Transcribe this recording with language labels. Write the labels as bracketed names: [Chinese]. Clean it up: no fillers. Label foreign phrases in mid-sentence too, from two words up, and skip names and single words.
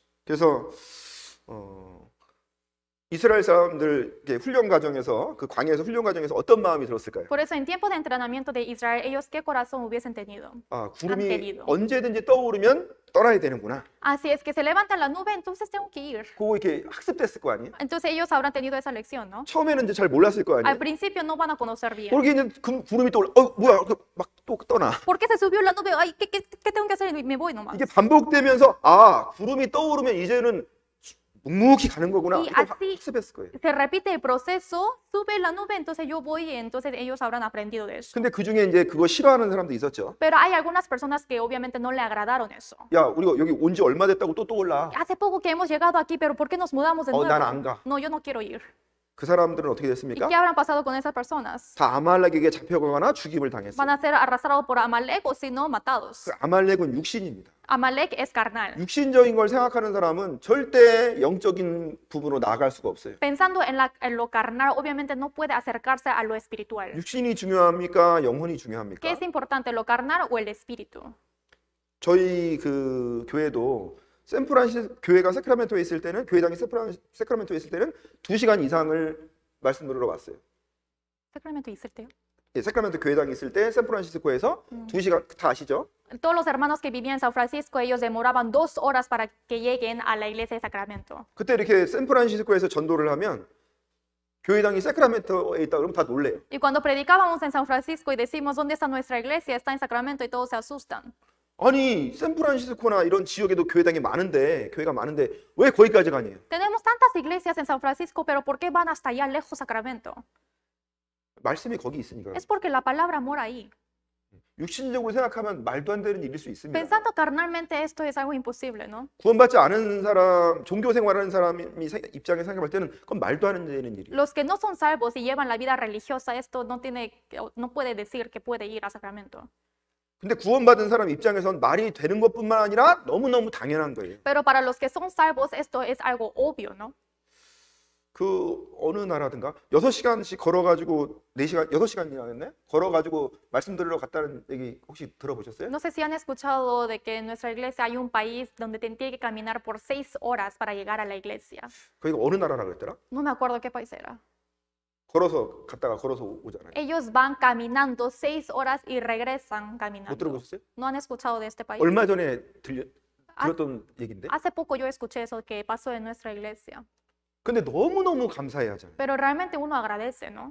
[Korean] 그래서 이스라엘 사람들 훈련 과정에서 그 광야에서 훈련 과정에서 어떤 마음이 들었을까요? [Spanish] Por eso en tiempo de entrenamiento de Israel, ellos qué corazón hubiesen tenido. [Korean] 아, 구름이 [Spanish] tenido. [Korean] 언제든지 떠오르면 떠나야 되는구나. [Spanish] Así es que se levanta la nube, entonces tengo que ir. [Korean] 그거 이렇게 학습됐을 거 아니에요? [Spanish] Entonces ellos habrán tenido esa lección, ¿no? [Korean] 처음에는 이제 잘 몰랐을 거 [Spanish] Al [Korean] 아니에요? [Spanish] principio no van a conocer bien. [Korean] 그렇게 이제 구름이 떠올라. 뭐야? 막 또 떠나. [Spanish] ¿Por qué se subió la nube? Ay, ¿qué tengo que hacer? Y me voy nomás. [Korean] 이게 반복되면서 아, 구름이 떠오르면 이제는 묵묵히 가는 거구나. [Spanish] Y [Korean] 이걸 [Spanish] así [Korean] 학습했을 거예요. [Spanish] se repite el proceso, sube la nube, entonces yo voy y entonces ellos habrán aprendido de eso. [Korean] 근데 그 중에 이제 그거 싫어하는 사람도 있었죠. [Spanish] Pero hay algunas personas que obviamente no le agradaron eso. [Korean] 야, 우리가 여기 온 지 얼마 됐다고 또 올라. [Spanish] Hace poco que hemos llegado aquí, pero ¿por qué nos mudamos de nuevo? [Korean] 난 안 가. [Spanish] No, yo no quiero ir. [Korean] 그 사람들은 어떻게 [Spanish] ¿Y [Korean] 됐습니까? [Spanish] qué habrán pasado con esas personas? [Korean] 다 아말렉에게 잡혀가거나 죽임을 당했어요. [Spanish] Van a ser arrastrados por Amalek o si no, matados. [Korean] 그 아말렉은 육신입니다. [Spanish] Amalek es carnal. [Korean] 육신적인 걸 생각하는 사람은 절대 영적인 부분으로 나아갈 수가 없어요. [Spanish] Pensando en lo carnal, obviamente no puede acercarse a lo espiritual. [Korean] 육신이 중요합니까? 영혼이 [Spanish] ¿Qué [Korean] 중요합니까? [Spanish] es importante, lo carnal o el espíritu? [Korean] 저희 그 교회도 샌프란시스코 교회가 세크라멘토에 있을 때는 교회당이 세크라멘토에 있을 때는 2시간 이상을 말씀 들으러 왔어요. Sacramento 있을 때요? 예, 세크라멘토 교회당이 있을 때 샌프란시스코에서 2시간 다 아시죠? [Spanish] Todos los hermanos que vivían en San Francisco, ellos demoraban 2 horas para que lleguen a la iglesia de Sacramento. [Korean] 그때 이렇게 샌프란시스코에서 전도를 하면 교회당이 세크라멘토에 있다 그러면 다 놀래요. [Spanish] Y cuando predicábamos en San Francisco y decimos, ¿dónde está nuestra iglesia? Está en Sacramento y todos se asustan. [Korean] 아니 샌프란시스코나 이런 지역에도 교회당이 많은데 교회가 많은데 왜 거기까지 가냐요? [Spanish] Tenemos tantas iglesias en San Francisco, pero ¿por qué van hasta allá lejos Sacramento? [Korean] 말씀이 거기 있으니까. [Spanish] Es porque la palabra mora ahí. [Korean] 육신적으로 생각하면 말도 안 되는 일일 수 있습니다. [Spanish] Pensando carnalmente esto es algo imposible, ¿no? [Korean] 구원받지 않은 사람, 종교 생활하는 사람이 입장에서 생각할 때는 그건 말도 안 되는 일이에요. [Spanish] Los que no son salvos y llevan la vida religiosa, esto no puede decir que puede ir a Sacramento. [Korean] 근데 구원받은 사람 입장에선 말이 되는 것뿐만 아니라 너무너무 당연한 거예요. [Spanish] Pero para los que son salvos, esto es algo obvio, ¿no? [Korean] 그 어느 나라든가 6시간씩 걸어가지고 4시간, 6시간이나 걸어가지고 말씀 들으러 갔다는 얘기 혹시 들어보셨어요? [Spanish] No sé si han escuchado de que en nuestra iglesia hay un país donde tiene que caminar por 6 horas para llegar a la iglesia. [Korean] 거기가 어느 나라라 그랬더라? [Spanish] No me acuerdo qué país era. [Korean] 걸어서 갔다가 걸어서 오잖아요. [Spanish] Ellos van caminando 6 horas y regresan [Korean] 못 [Spanish] caminando. [Korean] 들어보셨어요? [Spanish] ¿No han escuchado de este país? [Korean] 얼마 전에 들었던 얘기인데. [Spanish] Hace poco yo escuché eso que pasó en nuestra iglesia. [Korean] 근데 너무너무 감사해 하잖아요. [Spanish] Pero realmente uno agradece, ¿no?